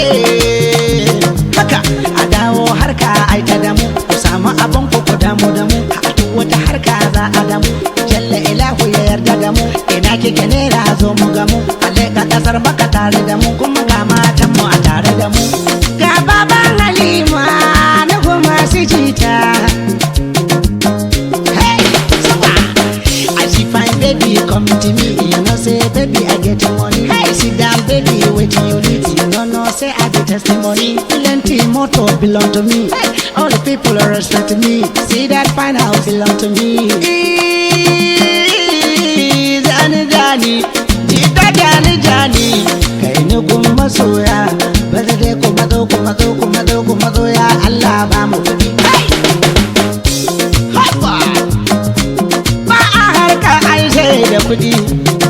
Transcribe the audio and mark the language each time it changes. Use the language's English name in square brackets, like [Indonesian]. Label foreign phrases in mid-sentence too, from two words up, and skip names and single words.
[Hausa] Haka a dawo harka aita da mu, ku samu abin ku damu da mu. A duk wata harka za a damu, jalla ilahu ya yarda da mu. Ina kike ne na zo mu gamu, a leƙa ƙasar Makka tare da mu, kuma ga matan mu a tare da mu. Ga baban Halima na kuma su jita. [Nigerian Pidgin] Hey, super! I see fine baby come to me, you know say baby I get money. Hey, sit down baby, waiting you need, you know say I get testimony. Plenty motor belong to me. Hey, all the people respect me. See that fine house belong to me. [Hausa] Jani jani, jita jani jani, kai ni kuma masoya. Bada dai kuma zo kuma zo kuma zo kuma zo ya Allah ba mu kuɗi. Haba! Ba a harka ai sai da kuɗi.